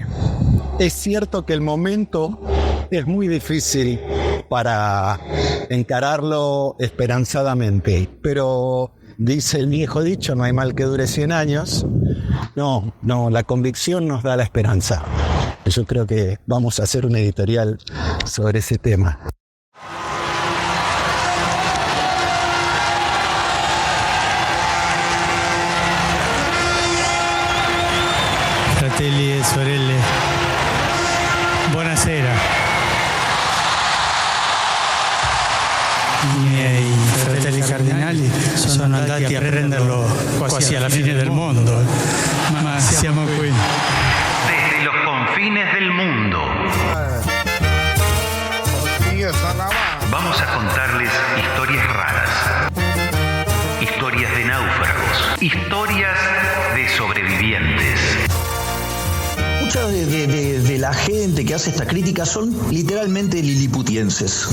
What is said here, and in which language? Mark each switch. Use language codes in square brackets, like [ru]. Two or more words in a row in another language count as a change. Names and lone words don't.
[es] Es cierto que el momento es muy difícil para encararlo esperanzadamente, pero dice el viejo dicho, no hay mal que dure 100 años. No, la convicción nos da la esperanza. Yo creo que vamos a hacer un editorial sobre ese tema. [it] Fratelli e sorelle, buonasera. I miei fratelli cardinali sono andati a prenderlo quasi alla fine del mondo, ma siamo qui. [es] Desde los confines del mundo. Vamos a contarles historias raras, historias de náufragos, historias de sobrevivientes. Mucha de la gente que hace esta crítica son literalmente liliputienses.